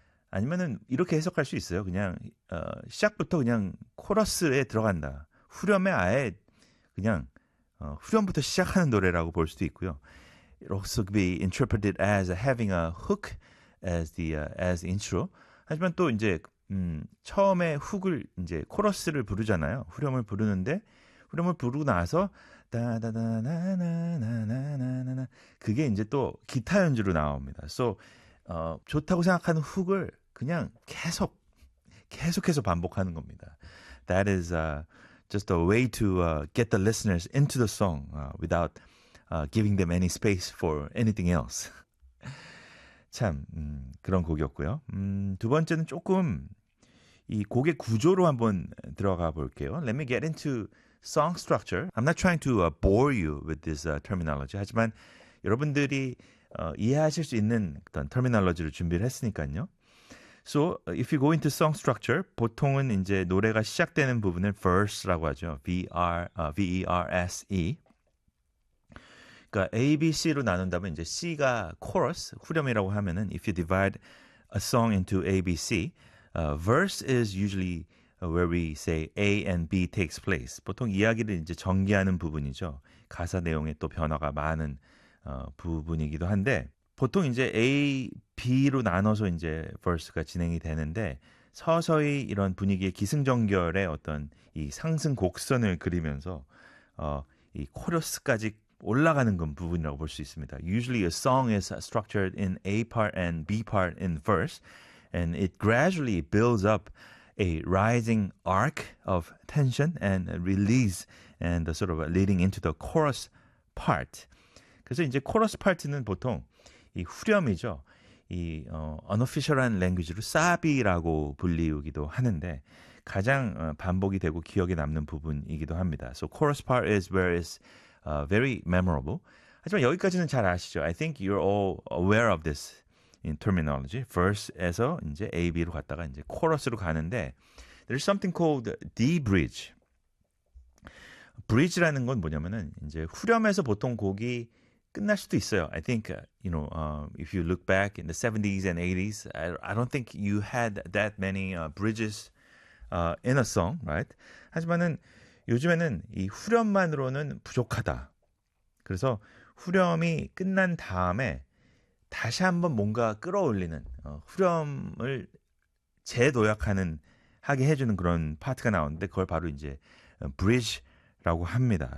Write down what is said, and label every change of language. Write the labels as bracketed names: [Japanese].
[Korean] 아니면은 이렇게 해석할 수 있어요. 그냥 시작부터 그냥 코러스에 들어간다. 후렴에 아예 그냥 후렴부터 시작하는 노래라고 볼 수도 있고요. [English] It also could be interpreted as having a hook as the intro. [Korean] 하지만 또 이제 처음에 훅을 이제 코러스를 부르잖아요. 후렴을 부르는데 후렴을 부르고 나서 다다다나나나나나나 그게 이제 또 기타 연주로 나옵니다. So 좋다고 생각하는 훅을 그냥 계속해서 반복하는 겁니다. [English] That is just a way to get the listeners into the song without giving them any space for anything else. [Korean] 참 그런 곡이었고요. 두 번째는 조금 이 곡의 구조로 한번 들어가 볼게요. [English] Let me get into song structure. I'm not trying to bore you with this terminology. [Korean] 하지만 여러분들이 이해하실 수 있는 어떤 터미널로지를 준비를 했으니까요. [English] So, if you go into song structure, [Korean] 보통은 이제 노래가 시작되는 부분을 verse라고 하죠. V-E-R-S-E. 그러니까 A-B-C로 나눈다면 이제 C가 chorus, 후렴이라고 하면은 [English] if you divide a song into A-B-C, verse is usually where we say A and B takes place. [Korean] 보통 이야기를 이제 전개하는 부분이죠. 가사 내용에 또 변화가 많은 부분이기도 한데 보통 이제 A, B로 나눠서 이제 verse가 진행이 되는데 서서히 이런 분위기의 기승전결의 어떤 이 상승 곡선을 그리면서 이 코러스까지 올라가는 건 부분이라고 볼 수 있습니다. [English] Usually a song is structured in A part and B part in verse and it gradually builds up a rising arc of tension and release and the sort of leading into the chorus part. [Korean] 그래서 이제 코러스 파트는 보통 이 후렴이죠. 이 unofficial한 language로 사비라고 불리우기도 하는데 가장 반복이 되고 기억에 남는 부분이기도 합니다. [English] So chorus part is where it's very memorable. [Korean] 하지만 여기까지는 잘 아시죠. [English] I think you're all aware of this in terminology. [Korean] Verse에서 이제 AB로 갔다가 이제 코러스로 가는데 [English] there's something called D-bridge. [Korean] Bridge라는 건 뭐냐면은 이제 후렴에서 보통 곡이 끝날 수도 있어요. [English] I think, you know, if you look back in the 70s and 80s, I don't think you had that many bridges in a song, right? [Korean] 하지만은 요즘에는 이 후렴만으로는 부족하다. 그래서 후렴이 끝난 다음에 다시 한번 뭔가 끌어올리는 후렴을 재도약하는 하게 해주는 그런 파트가 나오는데 그걸 바로 이제 bridge라고 합니다.